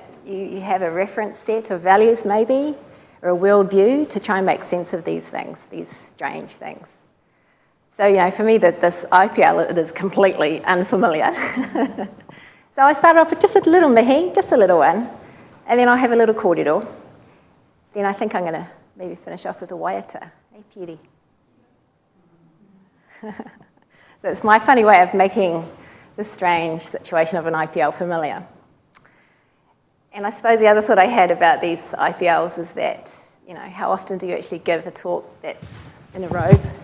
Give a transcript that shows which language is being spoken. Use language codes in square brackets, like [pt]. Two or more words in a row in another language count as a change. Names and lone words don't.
[en] You have a reference set of values, maybe, or a worldview to try and make sense of these things, these strange things. So, you know, for me, this IPL, it is completely unfamiliar. So I started off with just a little mihi, just a little one, and then I'll have a little kōrero. Then I think I'm going to maybe finish off with a waiata. Hey, Piri. So it's my funny way of making this strange situation of an IPL familiar. And I suppose the other thought I had about these IPLs is that, you know, how often do you actually give a talk that's in a robe?